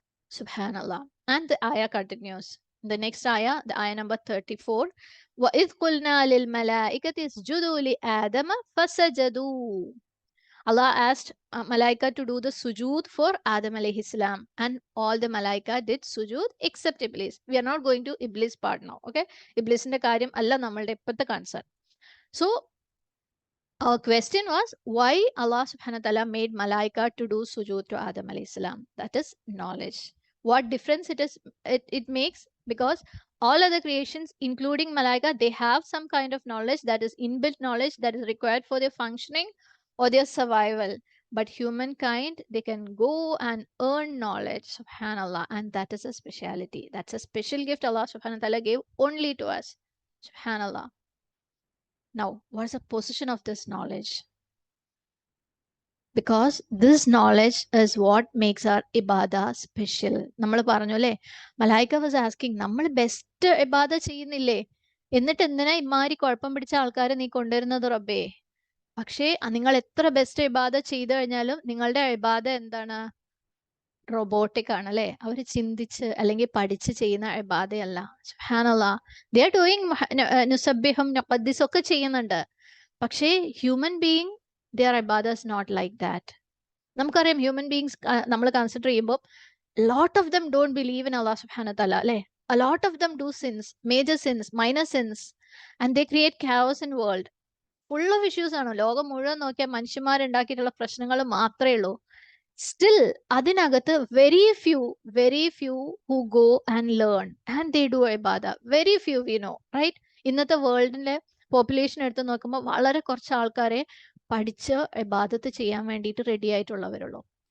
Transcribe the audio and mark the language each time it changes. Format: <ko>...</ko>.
<en>Subhanallah. And the ayah continues. The next ayah, the ayah number 34.</en> <ar>وَإِذْ قُلْنَا لِلْمَلَائِكَةِ اسْجُدُوا لِآدَمَ فَسَجَدُوا.</ar> <en>Allah asked Malaika to do the sujood for Adam alayhi salam, and all the Malaika did sujood except Iblis. We are not going to Iblis part now, okay?</en> <ml>Iblisന്റെ കാര്യം അല്ല നമ്മളുടെ ഇപ്പോഴത്തെ concern.</ml> <en>So our question was, why Allah subhanahu wa ta'ala made Malaika to do sujood to Adam alayhi salam? That is knowledge. What difference it makes, because all other creations, including Malaika, they have some kind of knowledge, that is inbuilt knowledge, that is required for their functioning or their survival. But humankind, they can go and earn knowledge. Subhanallah. And that is a speciality. That's a special gift Allah subhanahu wa ta'ala gave only to us. Subhanallah. Now, what is the position of this knowledge? because this knowledge is what makes our ibadah special.</en> <ml>നമ്മൾ പറഞ്ഞു അല്ലേ, മലായിക്ക</ml> <en>was asking,</en> <ml>നമ്മൾ best ഇബാദ ചെയ്യുന്നില്ലേ, എന്നിട്ട് എന്തിനാ ഇമാരി കുഴപ്പം പിടിച്ച ആൾക്കാരെ നീ കൊണ്ടുവരുന്നത് റബ്ബേ? പക്ഷേ നിങ്ങൾ എത്ര ബെസ്റ്റ് ഇബാദ ചെയ്തു കഴിഞ്ഞാലും നിങ്ങളുടെ ഇബാദ എന്താണ്? റോബോട്ടിക് ആണ് അല്ലേ? അവർ ചിന്തിച്ച് അല്ലെങ്കിൽ പഠിച്ച് ചെയ്യുന്ന ഇബാദയല്ല. സുബ്ഹാനല്ലാഹ്,</ml> <en>they are doing</en> <ml>നുസബ്ബിഹും നഖദ്ദിസ് ഒക്കെ ചെയ്യുന്നുണ്ട്.</ml> <en>പക്ഷേ human being, their ibadah is not like that.</en> <ml>നമുക്കറിയാം</ml> <en>Human beings നമ്മൾ consider ചെയ്യുമ്പോൾ lot of them don't believe in Allah സുബ്ഹാനഹു വതആല അല്ലേ? a lot of them do sins, major sins, minor sins, and they create chaos in world. Full of issues ആണ്.</en> <ml>ലോകം മുഴുവൻ നോക്കിയാൽ മനുഷ്യന്മാരുണ്ടാക്കിയിട്ടുള്ള പ്രശ്നങ്ങൾ മാത്രമേ ഉള്ളൂ.</ml> <en>still</en> <ml>അതിനകത്ത്</ml> <en>Very few who go and learn and they do ഇബാദ. Very few we know, right?</en> <ml>ഇന്നത്തെ വേൾഡിന്റെ population എടുത്ത് നോക്കുമ്പോൾ വളരെ കുറച്ച് ആൾക്കാരെ പഠിച്ച് ഇബാദത്ത് ചെയ്യാൻ വേണ്ടിയിട്ട് റെഡി ആയിട്ടുള്ളവരുള്ളൂ.</ml>